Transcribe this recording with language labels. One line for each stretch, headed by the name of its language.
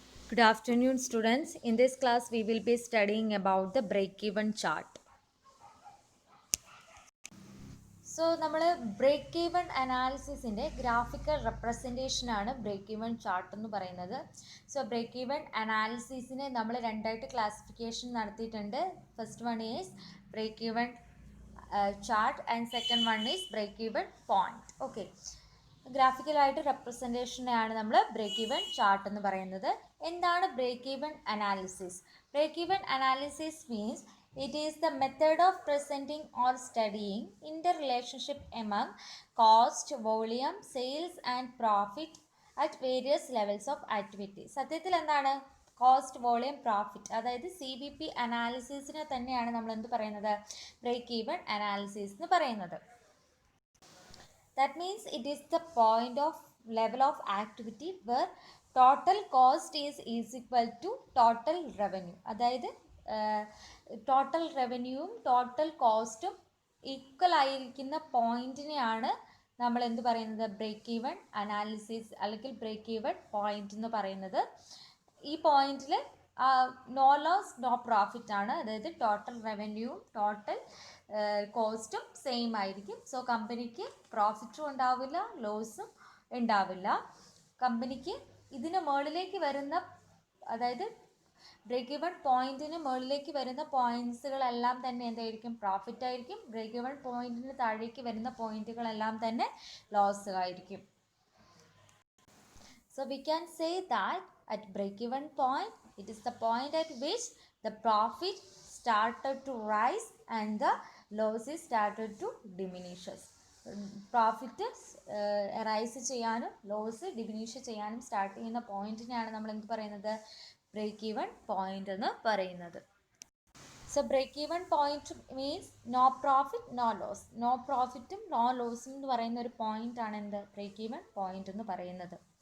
English: Good afternoon, students. In this class, we will be studying about the break-even chart.
Malayalam: So, നമ്മൾ break even അനാലിസിസിൻ്റെ graphical representation ആണ് break even chart എന്ന് പറയുന്നത്. So break even അനാലിസിസിനെ നമ്മൾ രണ്ടായിട്ട് classification നടത്തിയിട്ടുണ്ട്.
English: First one is break even chart and second one is break even point.
Malayalam: Okay, ഗ്രാഫിക്കലായിട്ട് റെപ്രസെൻറ്റേഷനെയാണ് നമ്മൾ break even chart എന്ന് പറയുന്നത്. എന്താണ് break even analysis?
English: Break even analysis means it is the method of presenting or studying interrelationship among cost, volume, sales and profit at various levels of activity.
Malayalam: സത്യത്തിൽ എന്താണ് cost, volume, profit, അതായത് CVP അനാലിസിസിനെ തന്നെയാണ് നമ്മൾ എന്ത് പറയുന്നത്, break even analysis എന്ന് പറയുന്നത്.
English: That means it is the point of level of activity where total cost is equal to total revenue.
Malayalam: അതായത് ടോട്ടൽ റവന്യൂവും ടോട്ടൽ കോസ്റ്റും ഈക്വൽ ആയിരിക്കുന്ന പോയിന്റിനെയാണ് നമ്മൾ എന്ത് പറയുന്നത്, ബ്രേക്ക് ഈവൻ അനാലിസിസ് അല്ലെങ്കിൽ ബ്രേക്ക് ഈവൻ പോയിന്റ് എന്ന് പറയുന്നത്. ഈ പോയിന്റിൽ
English: no loss no profit
Malayalam: ആണ്, അതായത് ടോട്ടൽ റവന്യൂവും ടോട്ടൽ കോസ്റ്റും സെയിം ആയിരിക്കും. സോ കമ്പനിക്ക് പ്രോഫിറ്റും ഉണ്ടാവില്ല, ലോസും ഉണ്ടാവില്ല. കമ്പനിക്ക് ഇതിന് മുകളിലേക്ക് വരുന്ന, അതായത് ബ്രേക്ക് ഈവൻ പോയിന്റിന് മുകളിലേക്ക് വരുന്ന പോയിന്റ്സുകളെല്ലാം തന്നെ എന്തായിരിക്കും, പ്രോഫിറ്റ് ആയിരിക്കും. ബ്രേക്ക് ഈവൻ പോയിന്റിന് താഴേക്ക് വരുന്ന പോയിന്റുകളെല്ലാം തന്നെ ലോസ് ആയിരിക്കും.
English: So we can say that at break even point, it is the point at which the profit started to rise and the losses started to diminishes.
Malayalam: Profit rice ചെയ്യാനും loss diminish ചെയ്യാനും start ചെയ്യുന്ന പോയിന്റിനെയാണ് നമ്മൾ എന്ത് പറയുന്നത്, break even point എന്ന് പറയുന്നത്.
English: So break even point means no profit no loss.
Malayalam: No പ്രോഫിറ്റും no ലോസും എന്ന് പറയുന്ന ഒരു പോയിന്റ് ആണ് എന്ത്, ബ്രേക്ക് ഈവൻ പോയിന്റ് എന്ന് പറയുന്നത്.